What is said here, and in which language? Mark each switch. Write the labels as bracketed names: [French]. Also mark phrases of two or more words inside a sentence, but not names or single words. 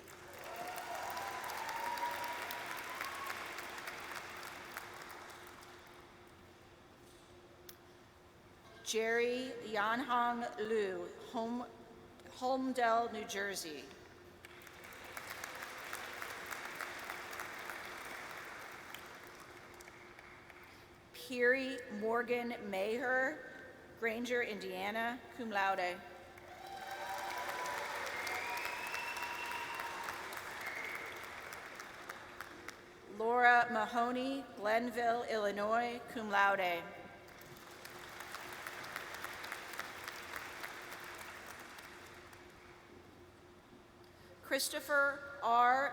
[English] Jerry Yanhong Liu, Holmdel, New Jersey. Peary Morgan Maher, Granger, Indiana, [Latin] cum laude. [English] Laura Mahoney, Glenville, Illinois, [Latin] cum laude. [English] Christopher R.